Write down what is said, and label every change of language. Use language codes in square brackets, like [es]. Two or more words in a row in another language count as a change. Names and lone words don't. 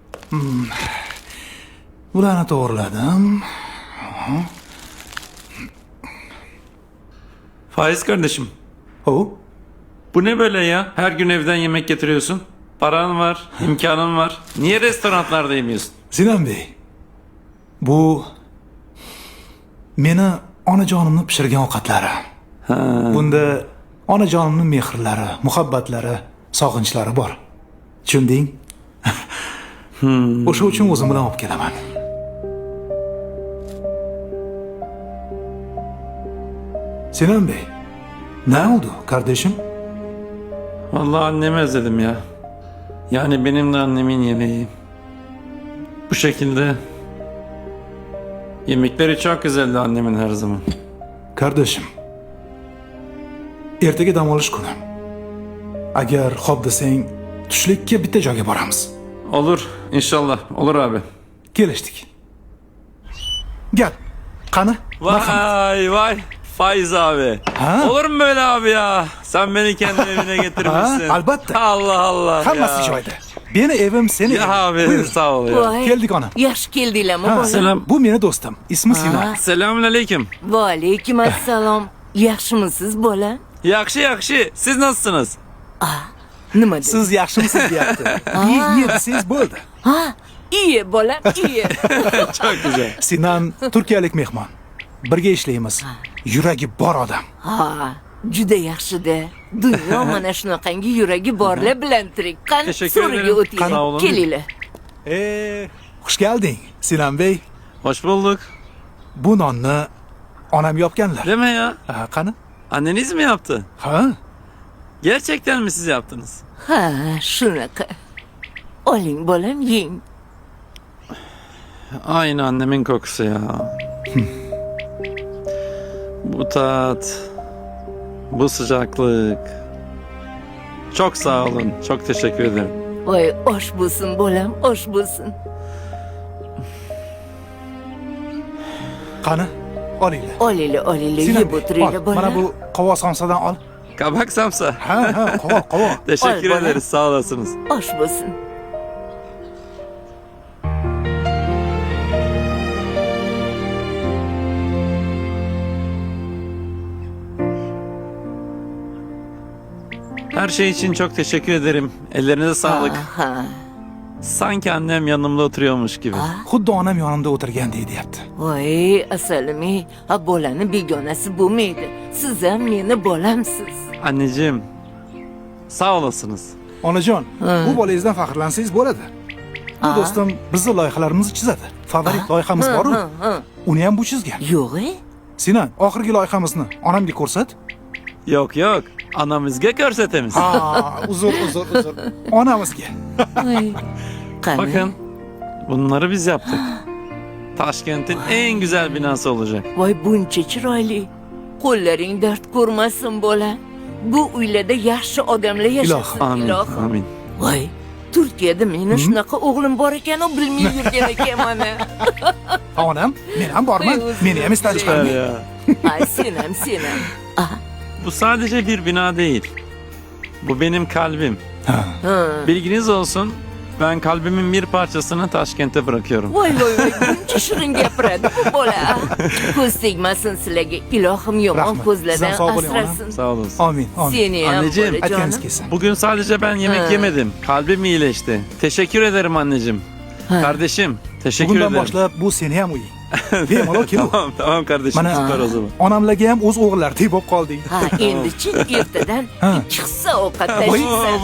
[uz] Bularni to'g'riladim. [tr] Faiz kardeşim, O, bu ne böyle ya? Her gün evden yemek getiriyorsun. Paran var, imkanın var. Niye restoranlarda yemiyorsun? Sinan Bey. [uz] Bu meni onajonimni pishirgan ovqatlari. Bunda onajonimning mehrlari, muhabbatlari, sog'inchlari bor. Tushunding? O'sha uchun o'zim bilan olib kelaman. [tr] Sinan Bey, ne oldu kardeşim? Vallahi annemi özledim ya. Yani benim de annemin yemeği. Bu şekilde. Yemekleri çok güzeldi annemin her zaman. Kardeşim, [uz] ertaga dam olish kuni. Agar xo'p desang, tushlikka bitta joyga boramiz. [tr] Olur, inşallah. Olur abi. [uz] Kelishdik. Gel. Qani? [tr] Vay vay. Faiz abi. [uz] Ha? [tr] Olur mu böyle abi ya? Sen beni kendi evine getirmişsin. [uz] Ha, albatta. [tr] Allah Allah [uz] Hammasi [tr] ya. [uz] joyida. Meni evim, seni [tr] Ya [uz] eving. [tr] abi [uz] Buyur. [tr] sağ ol ya. [uz] Voy, Keldik ona. yaxshi keldinglarmi Ha, bola? [tr] Selam. [uz] Bu meni do'stim. [tr] İsmi Sinan. Selamünaleyküm. [uz] Va alaykum assalom. Yaxshimisiz bola? [tr] Yakşı yakşı. Siz nasılsınız? [uz] Nima dedi? Siz yaxshimisiz deyapti. Ye desangiz bo'ldi. [tr] Ha, iyi bola, iyi. Çok güzel. [uz] Sinan turkiyalik mehmon. Birga ishlaymiz. Yuragi bor odam. Ha, juda yaxshi-da. Dunyo mana shunaqangi yuragi borlar bilan tirik. Qani, [tr] Teşekkür [uz] so'riga [tr] ederim. Sağ [uz] o'ting. [tr] olun. [uz] Kelinglar. Xush kelding, Sinan Bey. [tr] Hoş bulduk. [uz] Bu nonni onam yopganlar. [tr] Deme ya. [uz] Qani? [tr] Anneniz mi yaptı? [uz] Ha? [tr] Gerçekten mi siz yaptınız? [uz] Ha, shunaqa. Oling bolam, yeng. [tr] Aynı annemin kokusu ya. Bu tat, bu sıcaklık. Çok sağ olun. Çok teşekkür ederim. [uz] Voy, osh bo'lsin bolam, osh bo'lsin. Qani? Olinglar. Olinglar, Sinan yeb Bey, o'tiringlar [tr] ol. [uz] bola. Mana bu qovoq somsadan ol. [tr] Kabak samsa. [uz] Ha, qovoq. [tr] Teşekkür Al bana. ederiz. Sağ olasınız. [uz] Osh bo'lsin. [tr] Her şey için çok teşekkür ederim. Ellerinize sağlık. [uz] Ha. [tr] Sanki annem yanımda oturuyormuş gibi. [uz] Xuddi onam yonimda o'tirgandek deyapti. Voy, asalim, ha bolani begonasi bo'lmaydi. Siz ham meni bolamsiz. [tr] Anneciğim, sağ olasınız. [uz] Onajon, bu bolangizdan faxrlansangiz bo'ladi. Bu do'stim bizni loyihalarimizni chizadi. Favorit loyihamiz bor-ku. Uni ham bu chizgan. Yo'q-e? Sinan, oxirgi loyihamizni onamga ko'rsat. [tr] Yok yok. Anamızga körsetemiz. [uz] Ha, uzr. Onamizga. Voy. Qani? [tr] Bakın, bunları biz yaptık. Taşkent'in en güzel binası olacak. [uz] Voy, buncha chiroyli. Qo'llaring dard ko'rmasin bola. Bu uylarda yaxshi odamlar yashasin. Amin, ilohim. amin. Voy, Turkiyada meni shunaqa o'g'lim bor ekan, o bilmay yurgan ekanman. Onam, men ham borman. Meni ham istadi [tr] Süper [uz] chiqarmay. [tr] ya. [uz] Ay, sen ham. [tr] Bu sadece bir bina değil. Bu benim kalbim. [uz] Ha. [tr] Bilginiz olsun. Ben kalbimin bir parçasını Taşkent'e bırakıyorum. [uz] Voy, buncha shirin gapiradi bu bola. Ko'z tegmasin sizlarga. Ilohim yomon Rahmat. ko'zlardan Sizdan sog' bo'ling, onam. asrasin. [tr] Sağ olasın. [uz] Amin. Seni ham [tr] Anneciğim, [uz] bola Aytganingiz jonim. kelsin. [tr] Bugün sadece ben yemek yemedim. Kalbim iyileşti. Teşekkür ederim anneciğim. Kardeşim, teşekkür [uz] Bugundan [tr] ederim. [uz] boshlab bu seni ham uying. Bemalol kel. [tr] Tamam kardeşim, [uz] Mana [tr] süper o zaman. [uz] onamlarga ham o'z o'g'illardek bo'lib qolding. Ha, endi-chi ertadan ikki hissa ovqat Oo, tashiysan.